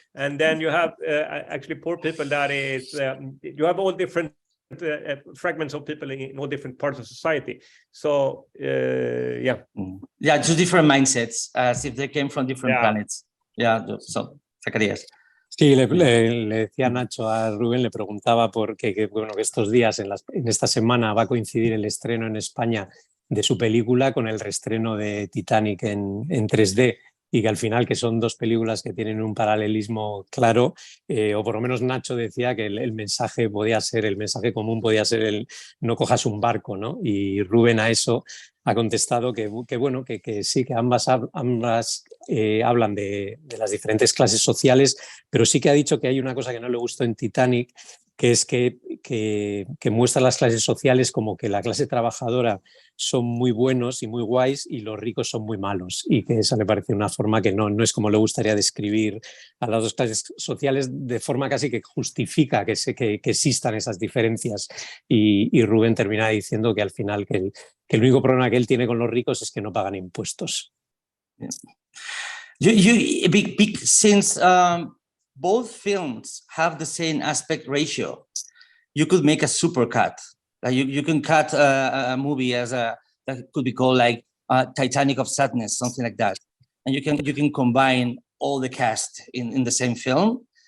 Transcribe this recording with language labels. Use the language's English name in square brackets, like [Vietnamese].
[English] And then you have actually poor people. That is, you have all different fragments of people in all different parts of society. So yeah, two different mindsets, as if they came from different planets. Yeah. So Zacarías. [Spanish] Sí, le decía Nacho a Rubén, le preguntaba porque bueno, que estos días, en esta semana, va a coincidir el estreno en España de su película con el reestreno de Titanic en 3D, y que al final, que son dos películas que tienen un paralelismo claro, o por lo menos Nacho decía que el mensaje común podía ser el no cojas un barco, ¿no? Y Rubén a eso ha contestado que bueno, que sí, que ambas hablan de las diferentes clases sociales, pero sí que ha dicho que hay una cosa que no le gustó en Titanic, que es que muestra las clases sociales como que la clase trabajadora son muy buenos y muy guays y los ricos son muy malos, y que esa me parece una forma que no es como le gustaría describir a las dos clases sociales, de forma casi que justifica que existan esas diferencias, y Rubén termina diciendo que al final que el único problema que él tiene con los ricos es que no pagan impuestos. [English] Since both films have the same aspect ratio, you could make a super cut. Like you can cut a movie that could be called like Titanic of Sadness, something like that, and you can combine all the cast in the same film.